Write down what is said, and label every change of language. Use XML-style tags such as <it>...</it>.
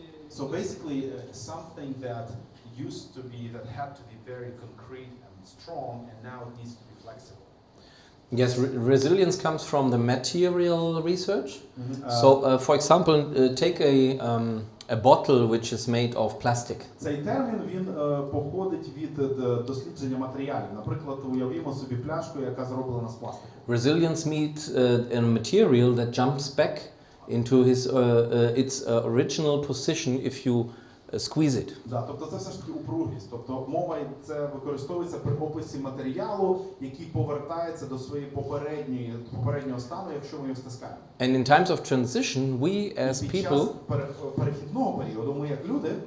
<en>So basically, something that used to be, that had to be very concrete and strong, and now it needs to be flexible. Yes, resilience comes from the material research. So, for example, take a bottle which is made of plastic.</en> <uk>Цей термін він походить від дослідження матеріалів. Наприклад, уявімо собі пляшку, яка зроблена з пластику.</uk> <en>Resilience means a material that jumps back into its original position if you squeeze it.</en> <uk>Да, тобто це все ж таки упругість. Тобто мова це використовується при описі матеріалу, який повертається до своєї попереднього стану, якщо ми його стискаємо.</uk> <en>And in times of transition, we as people,</en> <uk>перехідного періоду, ми як люди,</uk>